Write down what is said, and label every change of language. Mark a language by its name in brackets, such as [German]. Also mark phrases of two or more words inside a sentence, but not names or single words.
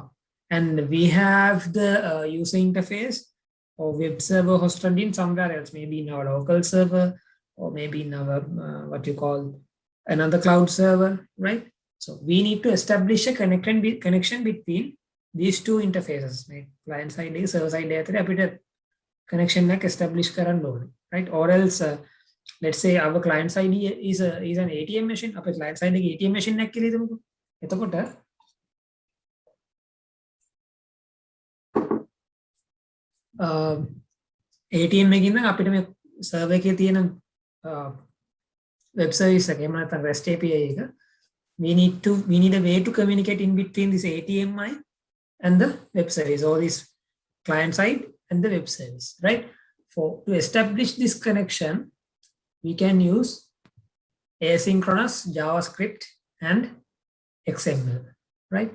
[English] And we have the user interface or web server hosted in somewhere else, maybe in our local server, or maybe in our what you call another cloud server, right? So we need to establish a connection between these two interfaces, right? Client side is server side [Sinhala] athare apita connection එක establish කරන්න ඕනේ, right? [English] Or else let's say our client side is an ATM machine. [Sinhala] අපේ [English] client side [Sinhala] එකේ [English] ATM machine [Sinhala] එකක් කියලා හිතමුකෝ. එතකොට ATM එකකින් නම් අපිට මේ server එකේ තියෙන [English] web service [Sinhala] එක එහෙම නැත්නම් [English] REST API [Sinhala] එක, [English] we need a way to communicate in between this ATMI and the web service, or this client side and the web service, right? To establish this connection, we can use asynchronous JavaScript and XML, right?